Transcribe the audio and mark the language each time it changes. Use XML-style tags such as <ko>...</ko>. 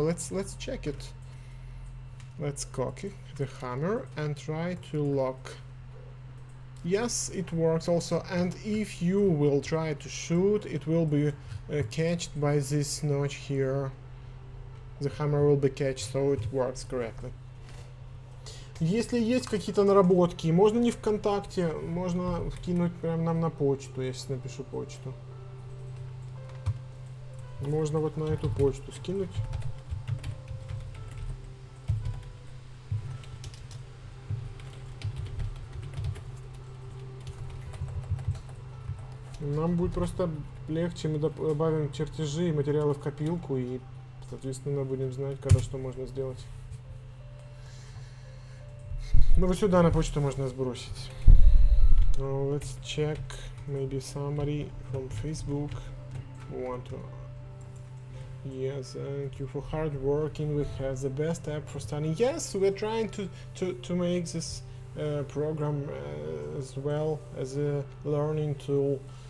<en>Let's check it. Let's cock the hammer and try to lock. Yes, it works also. And if you will try to shoot, it will be catched by this notch here. The hammer will be catched, so it works correctly.</en> <ru>Если есть какие-то наработки, можно не ВКонтакте, можно вкинуть прямо нам на почту, я сейчас напишу почту. Можно вот на эту почту скинуть. Нам будет просто легче, мы добавим чертежи и материалы в копилку, и, соответственно, мы будем знать, когда что можно сделать. Ну вот сюда на почту можно сбросить.</ru> <en>Let's check. Maybe somebody from Facebook want to. Yes, thank you for hard working. We have the best app for studying. Yes, we're trying to make this program as well as a learning tool.</en>